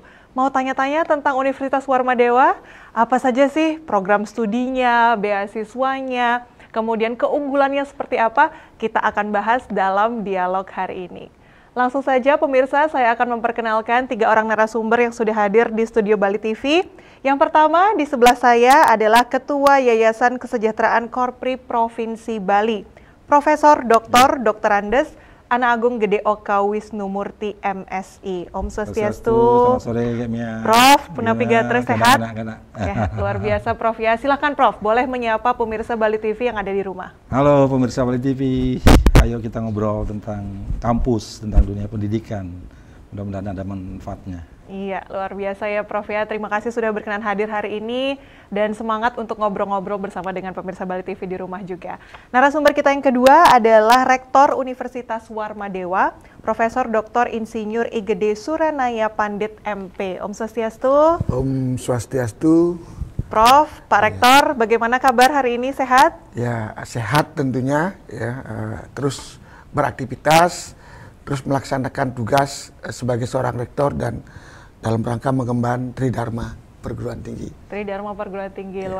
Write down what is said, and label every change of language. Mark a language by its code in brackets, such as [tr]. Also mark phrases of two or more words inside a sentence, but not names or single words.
[id] Mau tanya-tanya tentang Universitas Warmadewa? Apa saja sih program studinya, beasiswanya, kemudian keunggulannya seperti apa? Kita akan bahas dalam dialog hari ini. Langsung saja pemirsa, saya akan memperkenalkan 3 orang narasumber yang sudah hadir di studio Bali TV. Yang pertama di sebelah saya adalah Ketua Yayasan Kesejahteraan Korpri Provinsi Bali, Profesor Dr. Andes Ana Agung Gede Oka Wisnumurti MSI. Om Swastiastu. Selamat sore, Mia. Prof, [ban] Punapi Gatre [id] sehat? Ya, luar biasa Prof ya. Silakan Prof, boleh menyapa pemirsa Bali TV yang ada di rumah. Halo pemirsa Bali TV. Ayo kita ngobrol tentang kampus, tentang dunia pendidikan. Mudah-mudahan ada manfaatnya. Iya, luar biasa ya Prof ya. Terima kasih sudah berkenan hadir hari ini dan semangat untuk ngobrol-ngobrol bersama dengan pemirsa Bali TV di rumah juga. Narasumber kita yang kedua adalah Rektor Universitas Warmadewa, Profesor Dr. Insinyur I Gede Suranaya Pandit MP. Om Swastiastu. Om Swastiastu. Prof, Pak Rektor, bagaimana kabar hari ini? Sehat? Ya, sehat tentunya. Ya, terus beraktivitas, terus melaksanakan tugas sebagai seorang rektor dan dalam rangka mengemban Tridharma Perguruan Tinggi. Tridharma Perguruan Tinggi, ya.